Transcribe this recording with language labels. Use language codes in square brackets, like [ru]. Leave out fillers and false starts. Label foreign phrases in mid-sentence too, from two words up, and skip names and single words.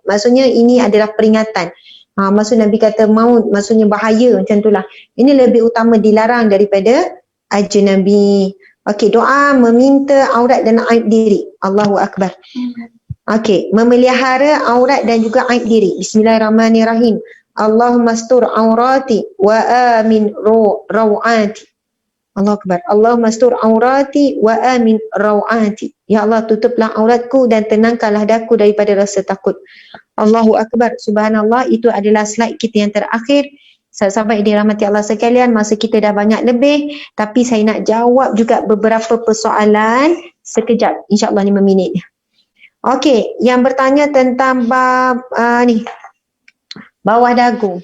[ms] Maksudnya ini adalah peringatan. Maksud Nabi kata maut, maksudnya bahaya, macam itulah. Ini lebih utama dilarang daripada ajnabi. Okey, doa meminta aurat dan aib diri. [ar] الله أكبر. [ms] Okey, memelihara aurat dan juga aib diri. [ar] بسم الله الرحمن الرحيم. اللهم استر عوراتي و آمن روعاتي. الله أكبر. اللهم استر عوراتي و آمن روعاتي. [ms] Ya Allah, tutuplah auratku dan tenangkanlah daku daripada rasa takut. [ar] الله أكبر. [ms] Subhanallah, itu adalah slide kita yang terakhir. Sahabat-sahabat yang dirahmati Allah sekalian, masa kita dah banyak lebih, tapi saya nak jawab juga beberapa persoalan sekejap, insyaAllah 5 minit. Okey, yang bertanya tentang bab ni, bawah dagu.